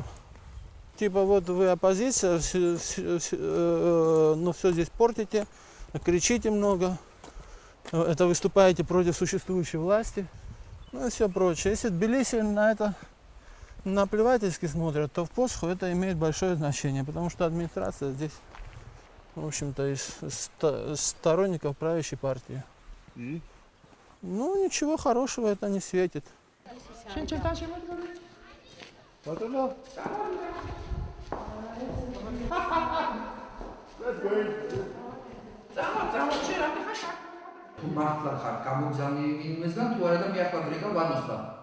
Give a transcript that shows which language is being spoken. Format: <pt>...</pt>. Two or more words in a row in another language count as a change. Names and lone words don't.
<ru>Типа вот вы оппозиция, но все здесь портите, кричите много, это выступаете против существующей власти, ну и все прочее. Если Тбилиси на это наплевательски смотрят, то в Поцхо это имеет большое значение, потому что администрация здесь, в общем-то, из сторонников правящей партии. И? Ну, ничего хорошего это не светит.</ru> <ka>ბატონო. თუ მართლა ხარ გამოგზავნილი ინვესტგან თუ არა და მე ახლა ვრეკავ ვანოსთან.</ka>